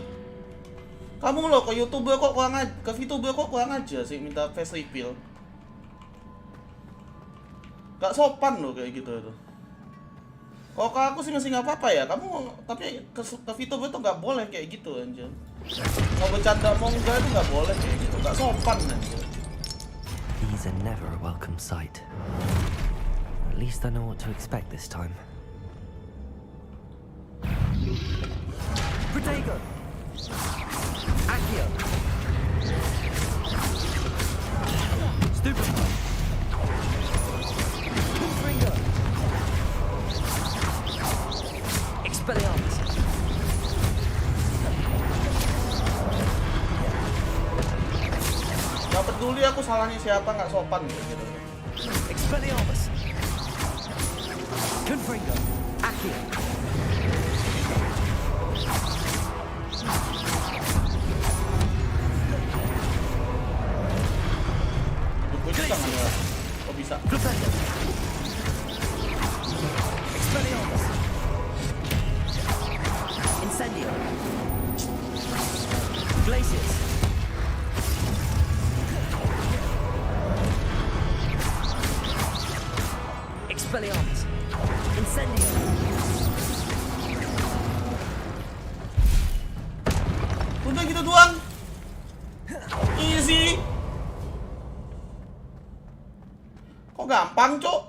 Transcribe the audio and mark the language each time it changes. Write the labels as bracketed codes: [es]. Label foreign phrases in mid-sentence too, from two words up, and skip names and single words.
[id] Kamu loh ke YouTuber kok kurang aja, ke VTuber kok kurang aja sih minta [en] face reveal. [id] Gak sopan loh kayak gitu tuh. Kalau ke aku sih masih nggak apa-apa ya, kamu tapi ke VTuber tuh nggak boleh kayak gitu anjir. Mau bercanda mau enggak itu nggak boleh kayak gitu, nggak sopan anjir. [en] These are never a welcome sight. At least I know what to expect this time. Protego! Accio! Stupid! Ringo! Expelliarmus! [id] Gak peduli aku salahnya siapa, nggak sopan gitu. Expelliarmus! Confringo. Accio. Gue juga nggak ada. Kok bisa? Expelliarmus. Incendio. Glacius. Expelliarmus. Incendio. Udah gitu doang. Easy. Kok gampang, Cok?